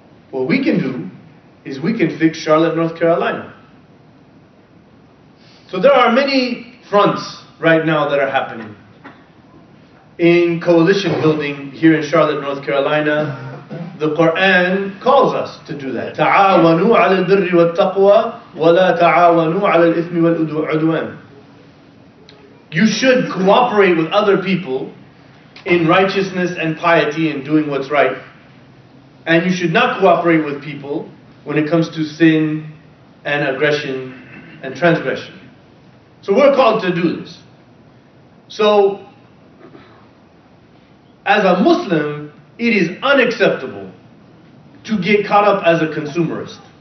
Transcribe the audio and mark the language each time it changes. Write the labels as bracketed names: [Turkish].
[English] What we can do is we can fix Charlotte, North Carolina. So there are many fronts right now that are happening. In coalition building here in Charlotte, North Carolina, the Quran calls us to do that. [Arabic] تعاونوا على البر والتقوى ولا تعاونوا على الإثم والعدوان. [English] You should cooperate with other people in righteousness and piety and doing what's right. And you should not cooperate with people when it comes to sin and aggression and transgression. So we're called to do this. So, as a Muslim, it is unacceptable to get caught up as a consumerist.